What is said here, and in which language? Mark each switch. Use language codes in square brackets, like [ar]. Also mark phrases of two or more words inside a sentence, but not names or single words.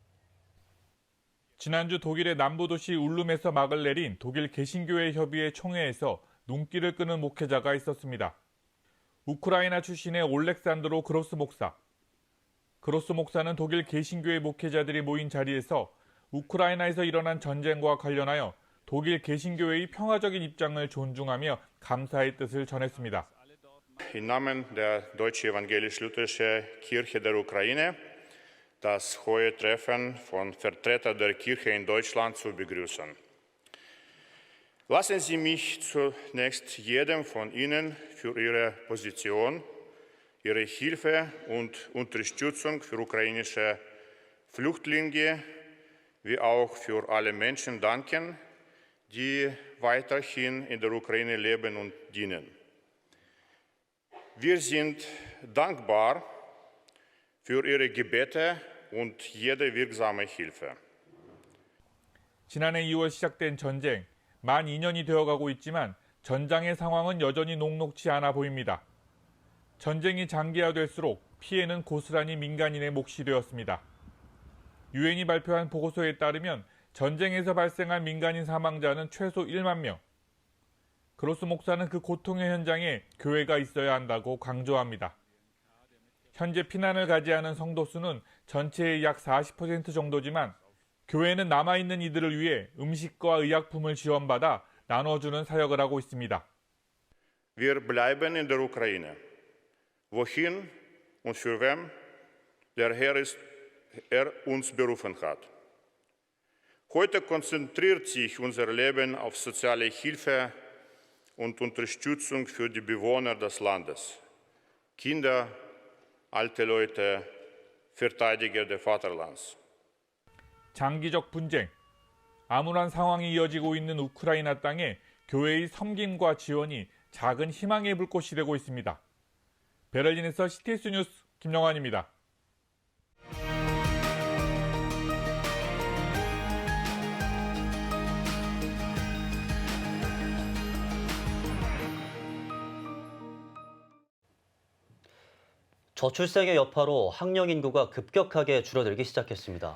[ko] 지난주 독일의 남부 도시 울룸에서 막을 내린 독일 개신교회 협의회 총회에서 눈길을 끄는 목회자가 있었습니다. 우크라이나 출신의 올렉산드로 그로스 목사. 그로스 목사는 독일 개신교회 목회자들이 모인 자리에서 우크라이나에서 일어난 전쟁과 관련하여 독일 개신교회의 평화적인 입장을 존중하며 감사의 뜻을 전했습니다. [de] Im Namen der Deutsche Evangelisch-Lutherische Kirche der Ukraine das hohe Treffen von Vertretern der Kirche in Deutschland zu begrüßen. Lassen Sie mich zunächst jedem von Ihnen für Ihre Position, Ihre Hilfe und Unterstützung für ukrainische Flüchtlinge wie auch für alle Menschen danken, die weiterhin in der Ukraine leben und dienen. Wir sind dankbar für Ihre Gebete und jede wirksame Hilfe. [ko] 지난해 2월 시작된 전쟁, 만 2년이 되어가고 있지만 전장의 상황은 여전히 녹록지 않아 보입니다. 전쟁이 장기화될수록 피해는 고스란히 민간인의 몫이 되었습니다. 유엔이 발표한 보고서에 따르면 전쟁에서 발생한 민간인 사망자는 최소 1만 명. 그로스 목사는 그 고통의 현장에 교회가 있어야 한다고 강조합니다. 현재 피난을 가지 않은 성도 수는 전체의 약 40% 정도지만 교회는 남아있는 이들을 위해 음식과 의약품을 지원받아 나눠주는 사역을 하고 있습니다. [de] Wir bleiben in der Ukraine. Wohin und für wem der Herr uns berufen hat. Heute konzentriert sich unser Leben auf soziale Hilfe und Unterstützung für die Bewohner des Landes. Kinder, alte Leute, Verteidiger des Vaterlands. [ko] 장기적 분쟁, 암울한 상황이 이어지고 있는 우크라이나 땅에 교회의 섬김과 지원이 작은 희망의 불꽃이 되고 있습니다. 베를린에서 CTS 뉴스 김영환입니다. 저출생의 여파로 학령 인구가 급격하게 줄어들기 시작했습니다.